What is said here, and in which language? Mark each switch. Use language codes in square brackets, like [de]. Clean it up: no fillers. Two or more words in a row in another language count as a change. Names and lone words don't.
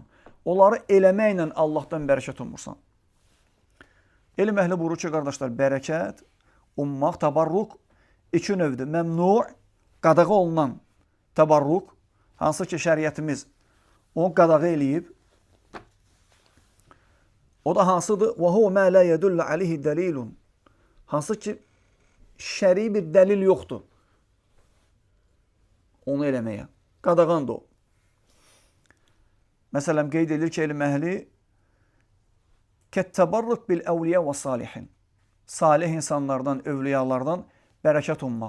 [az] Onları eləməklə Allahdan bərəkət ummursan. Elm əhli buyurur ki, qardaşlar, bərəkət, ummaq, tabarruq iki növdür. Məmnu, qadağa olunan tabarruq, hansı ki, şəriətimiz onu qadağa eləyib. O da hansıdır? [ar] وَهُوَ مَا لَا يَدُلَّ عَلِهِ دَلِيلٌ. [az] Hansı ki, şəri bir dəlil yoxdur onu eləməyə. Qadağandır o. Məsələn, qeyd edilir ki, elm əhli [ar] كالتبرك بالأولياء والصالحين. [az] Salih insanlardan, övliyalardan bərəkət ummaq.